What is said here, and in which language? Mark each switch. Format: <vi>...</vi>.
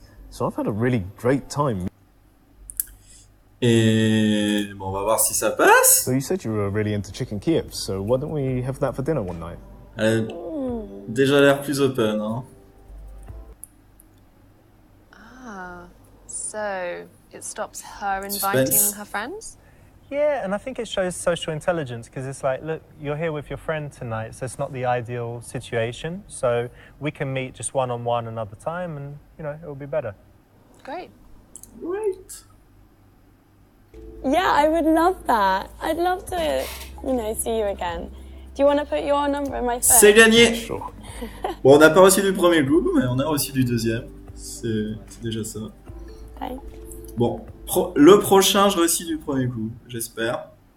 <en>So I've had a really great time.</en> <fr>Et bon, on va voir si ça passe.</fr> <en>So you said you were really into chicken Kiev, so why don't we have that for dinner one night?</en> <fr>Elle a déjà l'air plus open, hein.</fr> <en>Ah, so it stops her inviting</en> <fr>Suspense.</fr> <en>her friends? Yeah, and I think it shows social intelligence because it's like, look, you're here with your friend tonight, so it's not the ideal situation. So we can meet just one-on-one another time, and it will be better. Great. Right. Yeah, I would love that. I'd love to, see you again. Do you want to put your number in my phone?</en> <fr>C'est gagné.</fr> <en>Sure.</en> <fr>Bon, on n'a pas reçu du premier coup, mais on a reçu du deuxième. C'est déjà ça.</fr> <en>Thanks.</en> <fr>Bon, le prochain, je réussis du premier coup, j'espère.</fr>